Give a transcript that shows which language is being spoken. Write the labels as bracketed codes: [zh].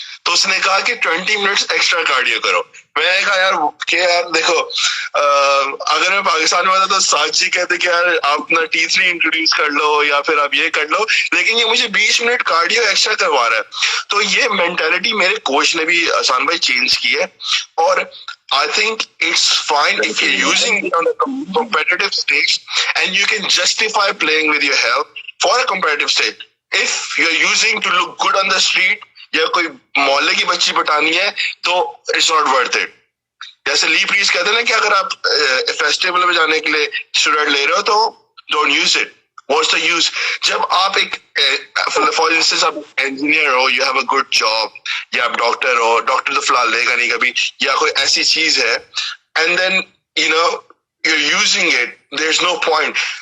[ur] تو اس نے کہا کہ 20 منٹس ایکسٹرا کارڈیو کرو. میں نے کہا یار دیکھو اگر میں پاکستان میں ہوتا تو ساج جی کہتے کہ یار آپ اپنا T3 انٹروڈیوس کر لو یا پھر آپ یہ کر لو, لیکن یہ مجھے 20 منٹ کارڈیو ایکسٹرا کروا رہا ہے. تو یہ مینٹالٹی میرے کوچ نے بھی احسان بھائی چینج کی ہے. [en] اور I think it's fine if you're using it on a competitive stage and you can justify playing with your health for a competitive stage. If you're using to look good on the street [ur] یا کوئی محلے کی بچی پٹانی ہے تو [en] It's not worth it. [ur] جیسے لی press کہتے ہیں نا کہ اگر آپ فیسٹیول میں جانے کے لیے اسٹوڈنٹ لے رہے ہو تو [en] Don't use it. What's the use? [ur] جب آپ ایک فار انسٹنس آپ engineer ہو, [en] you have a good job, [ur] یا آپ ڈاکٹر ہو, ڈاکٹر تو فی الحال لے گا نہیں کبھی, یا کوئی ایسی چیز ہے [en] And then you are using it, there is no point.